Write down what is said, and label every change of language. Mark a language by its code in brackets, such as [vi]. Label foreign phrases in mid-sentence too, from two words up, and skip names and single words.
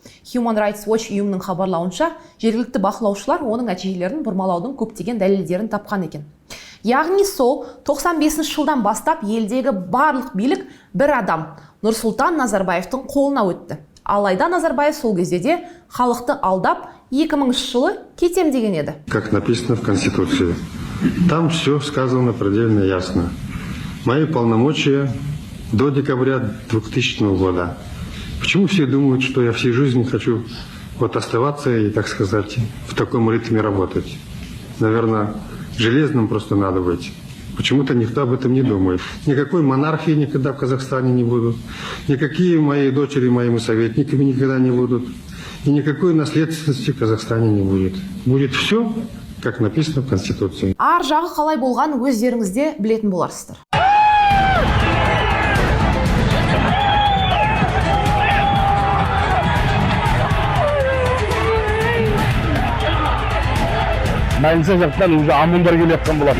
[kk] Human Rights Watch ұйымының хабарлауынша, жергілікті бақылаушылар оның нәтижелерін бұрмалаудың көптеген дәлелдерін тапқан екен. Яғни сол 95 жылдан бастап елдегі барлық билік бір адам, Нұрсұлтан Назарбаевтың қолына өтті. Алайда Назарбаев сол кезде де халықты алдап 2000 жылы кетем деген еді. [ru] Как написано в Конституции. Там все сказано предельно ясно. Мои полномочия до декабря 2000 года. Почему все думают, что я всей жизни хочу оставаться и, так сказать, в таком ритме работать? Наверное, железным просто надо быть. Почему-то никто об этом не думает. Никакой монархии никогда в Казахстане не будут. Никакие мои дочери моими советниками никогда не будут. И никакой наследственности в Казахстане не будет. Будет все, как написано в Конституции. [kk] Ар жағы қалай болған өздеріңізде білетін боларсыздар. Больница жақтан уже ОМОНдар келіп жатқан болатын.